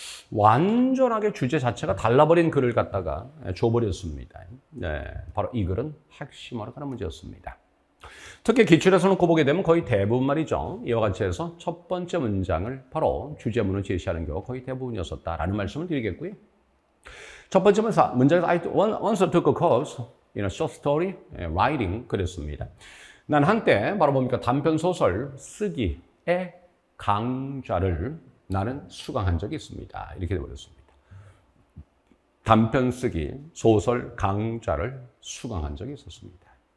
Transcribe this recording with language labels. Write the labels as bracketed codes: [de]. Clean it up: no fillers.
[ko] 완전하게 주제 자체가 달라버린 글을 갖다가 줘버렸습니다. 네, 바로 이 글은 핵심어로 가는 문제였습니다. 특히 기출에서 놓고 보게 되면 거의 대부분 말이죠. 이와 같이 해서 첫 번째 문장을 바로 주제문을 제시하는 경우가 거의 대부분이었었다라는 말씀을 드리겠고요. 첫 번째 문장에서 [en] I once took a course in a short story writing [ko] 그랬습니다. 난 한때 바로 뭡니까 단편 소설 쓰기의 강좌를 나는 수강한 적이 있습니다. 이렇게 되어버렸습니다. 단편 쓰기 소설 강좌를 수강한 적이 있었습니다.